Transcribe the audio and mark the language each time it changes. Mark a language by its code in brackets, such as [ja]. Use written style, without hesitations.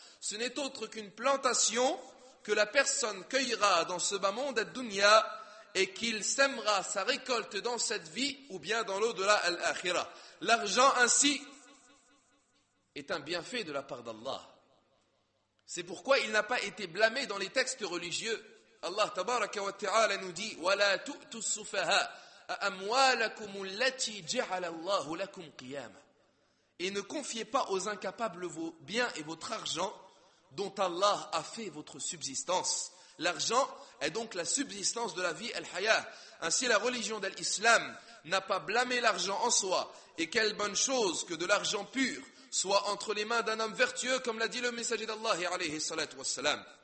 [fr] Ce n'est autre qu'une plantation que la personne cueillera dans ce bas monde ad-dunya et qu'il sèmera sa récolte dans cette vie ou bien dans l'au-delà al-akhirah. L'argent ainsi est un bienfait de la part d'Allah. C'est pourquoi il n'a pas été blâmé dans les textes religieux. [ar] Allah tabaraka wa ta'ala [fr] nous dit [ar] وَلَا تُؤْتُوا السُّفَهَاءَ أَمْوَالَكُمُ الَّتِي جَعَلَ اللَّهُ لَكُمْ قِيَامًا. [fr] Et ne confiez pas aux incapables vos biens et votre argent dont Allah a fait votre subsistance. L'argent est donc la subsistance de la vie al-haya. Ainsi la religion de l'islam n'a pas blâmé l'argent en soi. Et quelle bonne chose que de l'argent pur soit entre les mains d'un homme vertueux, comme l'a dit le messager d'Allah alayhi salatu wassalam.